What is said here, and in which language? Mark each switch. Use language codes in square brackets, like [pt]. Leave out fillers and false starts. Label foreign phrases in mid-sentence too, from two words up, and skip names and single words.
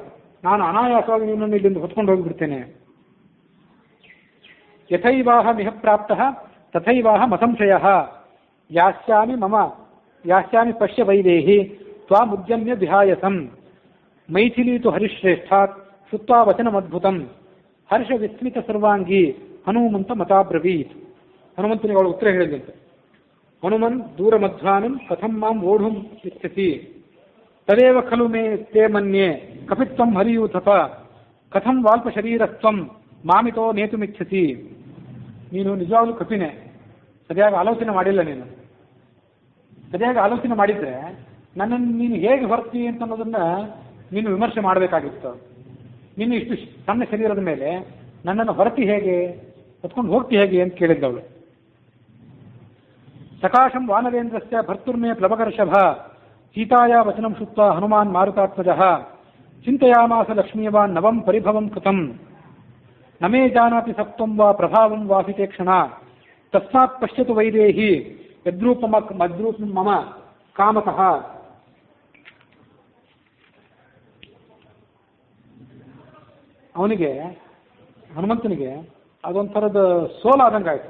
[kn] ನಾನು ಅನಾಯಾಸವಾಗಿ ನಿನ್ನನ್ನು ಇಲ್ಲಿಂದ ಹೊತ್ಕೊಂಡು ಹೋಗಿಬಿಡ್ತೇನೆ. [sa] ಯಥೈವಾಹ ಮಿಹ ಪ್ರಾಪ್ತಃ ತಥೈವಾಹ ಮಸಂಶಯಃ ಯಾಸ್ಯಾಮಿ ಪಶ್ಯ ವೈದೇಹಿ ತ್ವಾಮುದ್ಯಮ್ಯ ವಿಹಾಯಸಂ ಮೈಥಿಲೀ ತು ಹರಿಶ್ರೇಷ್ಠಾತ್ ಶ್ರುತ್ವಾ ವಚನಮದ್ಭುತಂ ಹರ್ಷ ವಿಸ್ಮಿತ ಸರ್ವಾಂಗಿ ಹನುಮಂತ ಮತಾಬ್ರವೀತ್. [kn] ಹನುಮಂತನಿಗೆ ಅವಳು ಉತ್ತರ ಹೇಳಿದಂತೆ, [sa] ಹನುಮನ್ ದೂರ ಮಧ್ವಾನಂ ಕಥಂ ಮಾಂ ಓಢುಂ ಇಚ್ಛಸಿ ತದೇವ ಖಲು ಮೇ ತೇ ಮನ್ಯೆ ಕಪಿತ್ವಂ ಹರಿಯೂಥಪ ಕಥಂ ವಾಲ್ಪ ಶರೀರಸ್ತ್ವಂ ಮಾಮಿತೋ ನೇತುಮಿಚ್ಛಸಿ. [kn] ನೀನು ನಿಜವಾಗ್ಲೂ ಕಪಿನೇ, ಸರಿಯಾಗಿ ಆಲೋಚನೆ ಮಾಡಿಲ್ಲ. ನೀನು ಸರಿಯಾಗಿ ಆಲೋಚನೆ ಮಾಡಿದ್ರೆ ನನ್ನನ್ನು ನೀನು ಹೇಗೆ ಹೊರ್ತಿ ಅಂತ ಅನ್ನೋದನ್ನ ನೀನು ವಿಮರ್ಶೆ ಮಾಡಬೇಕಾಗಿತ್ತು. ನೀನು ಇಷ್ಟು ಸಣ್ಣ ಶರೀರದ ಮೇಲೆ ನನ್ನನ್ನು ಹೊರತಿ ಹೇಗೆ, ಹೊತ್ಕೊಂಡು ಹೋಗ್ತಿ ಹೇಗೆ ಅಂತ ಕೇಳಿದ್ದವಳು. [sa] ಸಕಾಶಂ ವಾನರೇಂದ್ರಸ್ಯ ಭರ್ತುರ್ಮೇ ಪ್ಲವಕರ್ಷಭ ಸೀತಾಯ ವಚನಂ ಶುತ್ವ ಹನುಮಾನ್ ಮಾರುತಾತ್ಮಜಃ ಚಿಂತಯಾಮಾಸ ಲಕ್ಷ್ಮೀವಾನ್ ನವಂ ಪರಿಭವಂ ಕೃತಂ ನಮೇ ಜಾನಾತಿ ಸತ್ವಂ ವಾ ಪ್ರಭಾವಂ ವಾಸಿತೆ ಕ್ಷಣ ತಸ್ಮಾತ್ ಪಶ್ಯತು ವೈದೇಹಿ ಯದ್ರೂಪಂ ಮಮ ಕಾಮತಃ. [kn] ಅವನಿಗೆ, ಹನುಮಂತನಿಗೆ ಅದೊಂಥರದ ಸೋಲಾದಂಗಾಯ್ತು.